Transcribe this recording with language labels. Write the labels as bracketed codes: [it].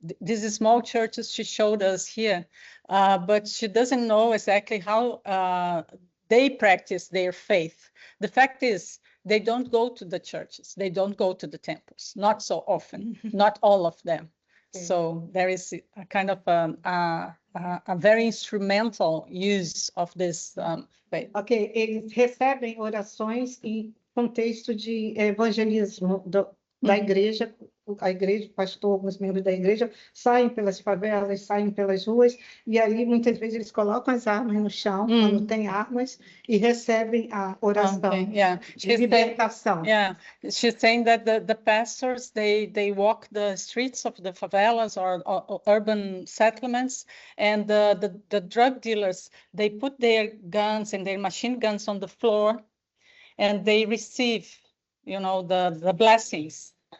[en] These small churches she showed us here, but she doesn't know exactly how they practice their faith. The fact is, they don't go to the churches. They don't go to the temples. Not so often. Not all of them. Okay. So there is a kind of a very instrumental use of this faith. [pt] Ok, eles recebem orações em contexto de evangelismo da igreja a igreja, o pastor, alguns membros da igreja saem pelas favelas, saem pelas ruas, e aí muitas vezes eles colocam as armas no chão, quando tem armas, e recebem a oração [en] Okay, yeah. [pt] de libertação. [en] Yeah, she's saying that the pastors they walk the streets of the favelas or urban settlements, and the drug dealers they put their guns and their machine guns on the floor, and they receive, you know, the blessings.